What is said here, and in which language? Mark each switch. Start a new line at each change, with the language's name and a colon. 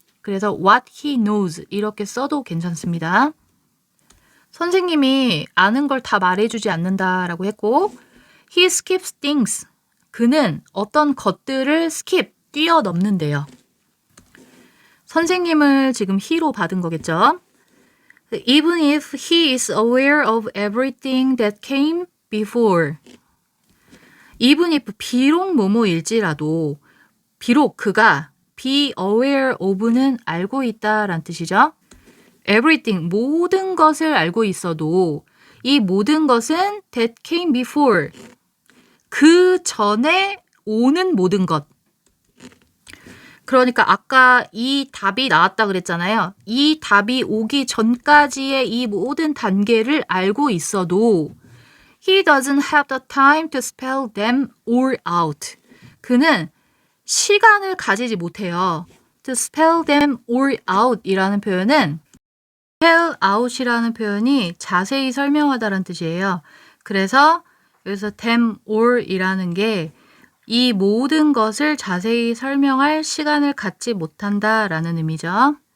Korean: 그래서
English: what he knows
Korean: 이렇게 써도 괜찮습니다. 선생님이 아는 걸 다 말해주지 않는다라고 했고
English: he skips things.
Korean: 그는 어떤 것들을 skip, 뛰어넘는데요. 선생님을 지금 he로 받은 거겠죠?
English: Even if he is aware of everything that came before. Even if
Korean: 비록 뭐뭐일지라도 비록 그가
English: be aware of
Korean: 는 알고 있다라는 뜻이죠. everything, 모든 것을 알고 있어도 이 모든 것은
English: that came before,
Korean: 그 전에 오는 모든 것. 그러니까 아까 이 답이 나왔다 그랬잖아요. 이 답이 오기 전까지의 이 모든 단계를 알고 있어도
English: he doesn't have the time to spell them all out.
Korean: 그는 시간을 가지지 못해요.
English: to spell them all out
Korean: 이라는 표현은
English: spell out
Korean: 이라는 표현이 자세히 설명하다라는 뜻이에요. 그래서 여기서
English: them all
Korean: 이라는 게 이 모든 것을 자세히 설명할 시간을 갖지 못한다라는 의미죠.